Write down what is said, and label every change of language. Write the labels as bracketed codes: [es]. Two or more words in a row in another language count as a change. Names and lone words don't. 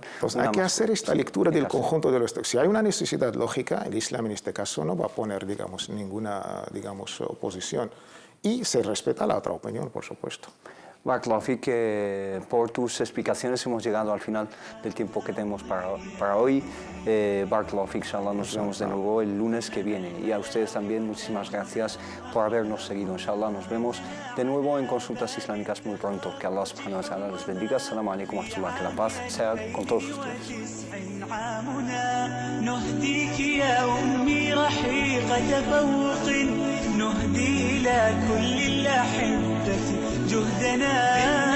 [es] Pues hay que hacer esta lectura del conjunto de los textos. Si hay una necesidad lógica, el Islam en este caso no va a poner, digamos, ninguna, digamos, oposición. Y se respeta la otra opinión, por supuesto. [ar] بارك الله فيك, [es] por tus explicaciones hemos llegado al final del tiempo que tenemos para hoy. [ar] بارك الله فيك إن شاء الله, [es] nos vemos de nuevo el lunes que viene. Y a ustedes también, muchísimas gracias por habernos seguido. Inshallah, nos vemos de nuevo en Consultas Islámicas muy pronto. Que Allah [ar] سبحانه وتعالى [es] les bendiga. [ar] السلام عليكم ورحمة الله. [es] Que la paz sea con todos ustedes. [ar] نهديك يا أمي رحيق تفوق نهدي إلى كل الأحبة جهدنا